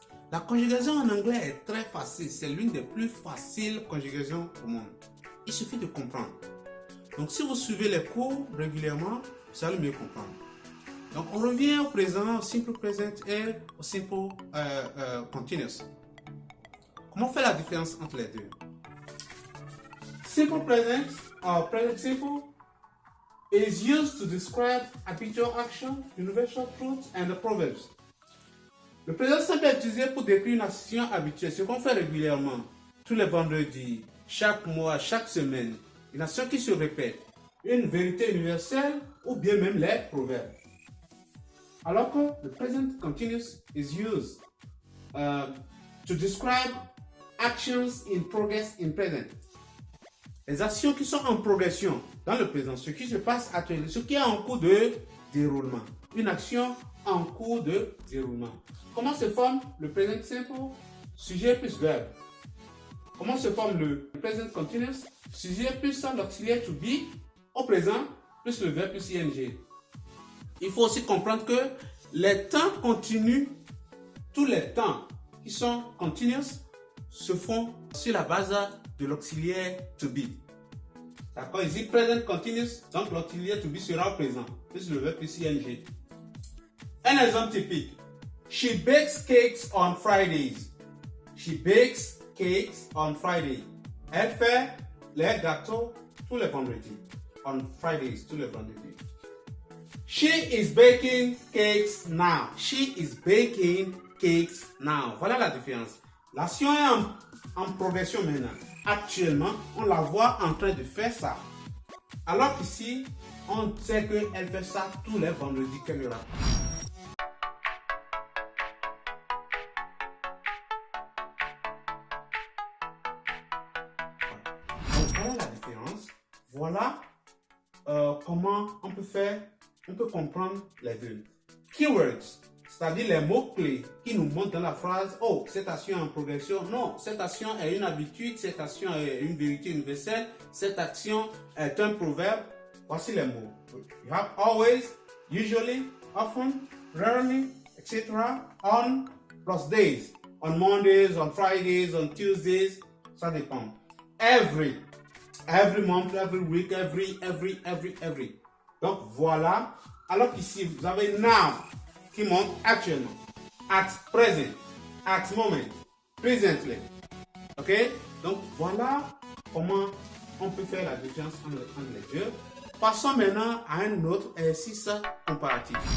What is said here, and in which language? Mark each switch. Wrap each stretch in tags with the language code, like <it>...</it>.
<fr>La conjugaison en anglais est très facile. C'est l'une des plus faciles conjugations au monde. Il suffit de comprendre. Donc, si vous suivez les cours régulièrement, vous allez mieux comprendre. Donc, on revient au présent, au simple present et au simple continuous. Comment faire la différence entre les deux?</fr> <en>Simple present, or present simple, is used to describe habitual action, universal truths, and the proverbs.</en> <fr>Le présent simple est utilisé pour décrire une action habituelle, ce qu'on fait régulièrement, tous les vendredis, chaque mois, chaque semaine, une action qui se répète, une vérité universelle ou bien même les proverbes. Alors que le</fr> <en>present continuous is used to describe actions in progress in present.</en> <fr>Les actions qui sont en progression dans le présent, ce qui se passe actuellement, ce qui est en cours de déroulement. Une action en cours de déroulement. Comment se forme le present simple? Sujet plus verbe. Comment se forme le present continuous? Sujet plus l'auxiliaire to be au présent plus le verbe plus ing. Il faut aussi comprendre que les temps continus, tous les temps qui sont continuous se font sur la base de l'auxiliaire to be. D'accord? Ici, present continuous, donc l'auxiliaire to be sera au présent plus le verbe plus ing. Un exemple typique.</fr> <en>She bakes cakes on Fridays. She bakes cakes on Friday.</en> <fr>Elle fait les gâteaux tous les vendredis.</fr> <en>On Fridays,</en> <fr>tous les vendredis.</fr> <en>She is baking cakes now. She is baking cakes now.</en> <fr>Voilà la différence. L'action est en progression maintenant. Actuellement, on la voit en train de faire ça. Alors qu'ici, on sait qu'elle fait ça tous les vendredis qu'elle aura. Voilà la différence. Voilà comment on peut comprendre les deux. Keywords, c'est-à-dire les mots-clés qui nous montrent dans la phrase « Oh, cette action est en progression ». Non, cette action est une habitude, cette action est une vérité universelle, cette action est un proverbe. Voici les mots.</fr> <en>You have always, usually, often, rarely, etc. On plus days. On Mondays, on Fridays, on Tuesdays.</en> <fr>Ça dépend.</fr> <en>Every month, every week, every.</en> <fr>Donc voilà. Alors qu'ici, vous avez now qui montre actuellement.</fr> <en>At present. At moment. Presently. Ok?</en> <fr>Donc voilà comment on peut faire la différence entre les deux. Passons maintenant à un autre exercice comparatif.</fr>